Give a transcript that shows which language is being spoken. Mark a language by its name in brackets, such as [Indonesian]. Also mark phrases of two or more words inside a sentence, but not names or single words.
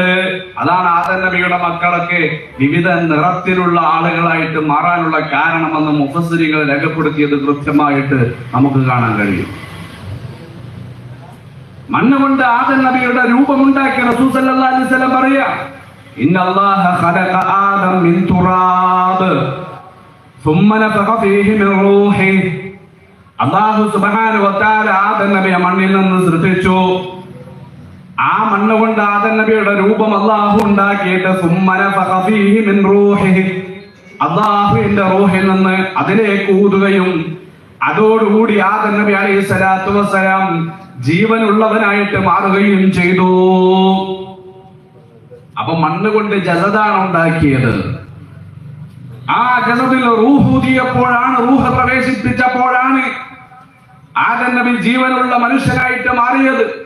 [Malayalam] അതാണ് ആദം നബിയുടെ മക്കളൊക്കെ വിവിധ നിറത്തിലുള്ള ആളുകളായിട്ട് മാറാനുള്ള കാരണമെന്ന് മുഫസ്സിറുകൾ രേഖപ്പെടുത്തിയത് കൃത്യമായിട്ട് നമുക്ക് കാണാൻ കഴിയും. മണ്ണുകൊണ്ട് ആദം നബിയുടെ രൂപമുണ്ടാക്കിയ റസൂൽ [Arabic] صلى الله عليه وسلم പറയാ, إن الله خلق آدم من تراب ثم نفخ فيه من روحه. الله سبحانه وتعالى [Malayalam] ആദം നബിയെ മണ്ണിൽ നിന്ന് സൃഷ്ടിച്ചു. ആ മണ്ണ് കൊണ്ട് ആദം നബിയുടെ രൂപം അല്ലാഹു ഉണ്ടാക്കിയിട്ട് [Arabic] ثم نفخ فيه من روحه, [Malayalam] അല്ലാഹുവിന്റെ റൂഹിൽ നിന്ന് അതിലേക്ക് ഊതുകയും അതോടുകൂടി ആദം നബി [Arabic] عليه الصلاة والسلام [Malayalam] ജീവനുള്ളവനായിട്ട് മാറുകയും ചെയ്തു. അപ്പൊ മണ്ണ് കൊണ്ട് ജസദാണ് ഉണ്ടാക്കിയത്. ആ ജസദിൽ റൂഹ് ഊതിയപ്പോഴാണ്, റൂഹ് പ്രവേശിപ്പിച്ചപ്പോഴാണ് ആദം നബി ജീവനുള്ള മനുഷ്യനായിട്ട് മാറിയത്.